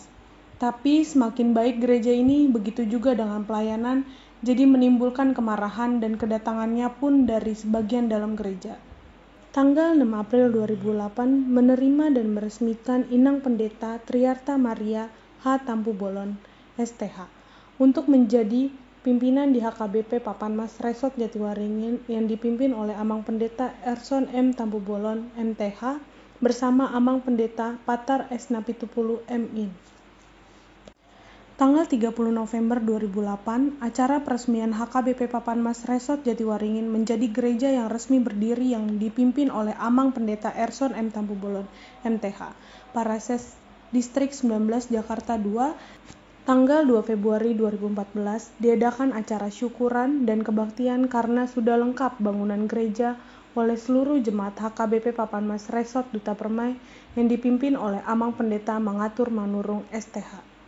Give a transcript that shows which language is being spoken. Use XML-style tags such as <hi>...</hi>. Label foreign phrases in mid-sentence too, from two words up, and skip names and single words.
<id>Tapi semakin baik gereja ini, begitu juga dengan pelayanan, jadi menimbulkan kemarahan dan kedatangannya pun dari sebagian dalam gereja. Tanggal 6 April 2008 menerima dan meresmikan Inang Pendeta Triarta Maria H. Tampu Bolon, STH, untuk menjadi pimpinan di HKBP Papan Mas Resort Jatiwaringin yang dipimpin oleh Amang Pendeta Erson M. Tampu Bolon, MTH, bersama Amang Pendeta Patar S. Napitupulu, MIN. Tanggal 30 November 2008, acara peresmian HKBP Papan Mas Resort Jatiwaringin menjadi gereja yang resmi berdiri yang dipimpin oleh Amang Pendeta Erson M. Tampu Bolon, MTH, Parases Distrik 19 Jakarta 2. Tanggal 2 Februari 2014, diadakan acara syukuran dan kebaktian karena sudah lengkap bangunan gereja oleh seluruh jemaat HKBP Papan Mas Resort Duta Permai yang dipimpin oleh Amang Pendeta Mangatur Manurung, STH.</id>